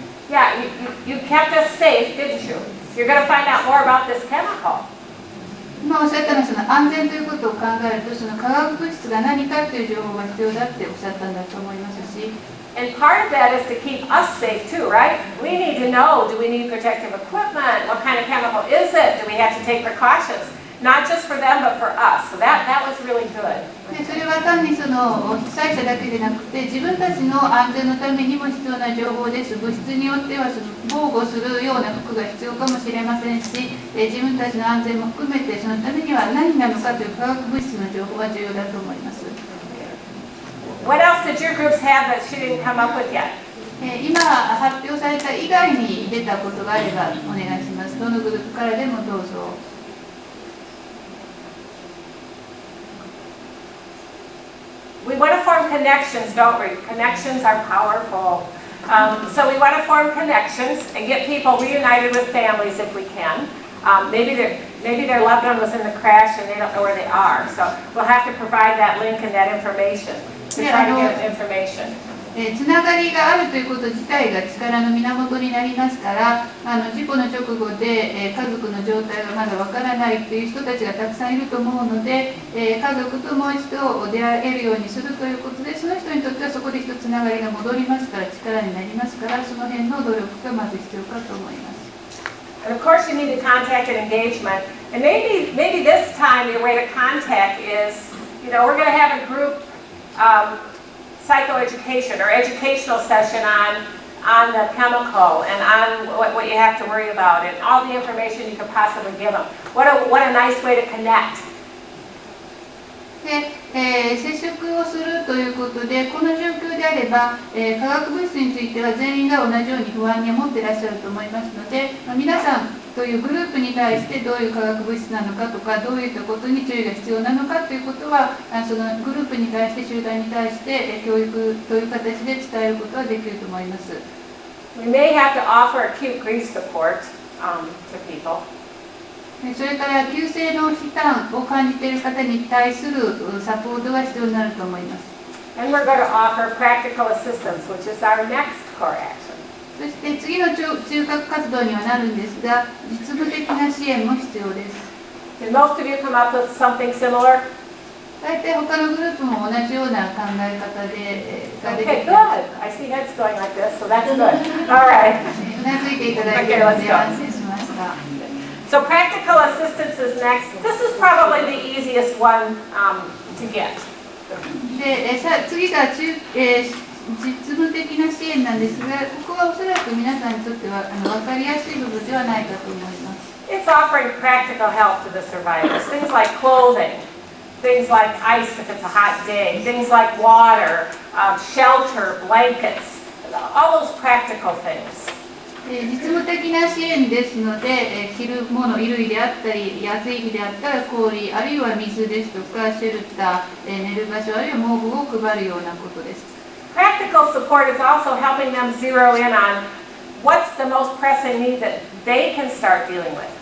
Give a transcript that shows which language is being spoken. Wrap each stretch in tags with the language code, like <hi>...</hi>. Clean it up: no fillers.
<en>Yeah, you kept us safe, didn't you? You're going to find out more about this chemical.</en> <ja>今おっしゃったのはその安全ということを考えると、その化学物質が何かという情報が必要だっておっしゃったんだと思いますし、</ja> <en>And part of that is to keep us safe too, right? We need to know, do we need protective equipment? What kind of chemical is it? Do we have to take precautions? Not just for them, but for us. So that was really good.</en> <ja>でそれは単にその被災者だけでなくて、自分たちの安全のためにも必要な情報です。物質によってはその防護するような服が必要かもしれませんし、自分たちの安全も含めてそのためには何なのかという化学物質の情報は重要だと思います。</ja> <en>What else did your groups have that she didn't come up with yet?</en> <ja>今発表された以外に出たことがあればお願いします。どのグループからでもどうぞ。</ja> <en>We want to form connections, don't we? Connections are powerful. So we want to form connections and get people reunited with families if we can. Maybe their loved one was in the crash and they don't know where they are. So we'll have to provide that link and that information to try to get information.</en> <ja>つながりがあるということ自体が力の源になりますから、事故の直後で、家族の状態がまだわからないという人たちがたくさんいると思うので、家族ともう一度出会えるようにするということで、その人にとってはそこで一つつながりが戻りますから、力になりますから、その辺の努力がまず必要かと思います。</ja> <en>And of course, you need to contact and engagement. And maybe this time your way to contact is, we're going to have a group psychoeducation or educational session on the chemical and on what you have to worry about and all the information you could possibly give them. What a nice way to connect.</en> <ja>で接触をするということで、この状況であれば、化学物質については全員が同じように不安に思っていらっしゃると思いますので、皆さんというグループに対してどういう化学物質なのかとか、どういったことに注意が必要なのかということは、そのグループに対して、集団に対して、教育という形で伝えることはできると思います。</ja> <en>We may have to offer acute grief support to people.</en> <ja>それから急性の負担を感じている方に対するサポートが必要になると思います。</ja> <en>And we're going to offer practical assistance, which is our next core action.</en> <ja>そして次の中核活動にはなるんですが、実務的な支援も必要です。</ja> <en>Did most of you come up with something similar?</en> <ja>大体他のグループも同じような考え方でができ</ja> <en>Okay,</en> <ja>て</ja> <en>good. I see heads going like this, so that's good. All right.</en> <ja>うなずいていただいているので安心しました。</ja> <en>So practical assistance is next. This is probably the easiest one to get.</en> <ja>で次が実務的な支援なんですが、ここはおそらく皆さんにとっては分かりやすい部分ではないかと思います。</ja> <en>It's offering practical help to the survivors. Things like clothing, things like ice if it's a hot day, things like water, shelter, blankets, all those practical things.</en> <ja>実務的な支援ですので、着るもの、衣類であったり、暑い日であったら氷、あるいは水ですとか、シェルター、寝る場所、あるいは毛布を配るようなことです。</ja> <en>Practical support is also helping them zero in on what's the most pressing need that they can start dealing with.</en>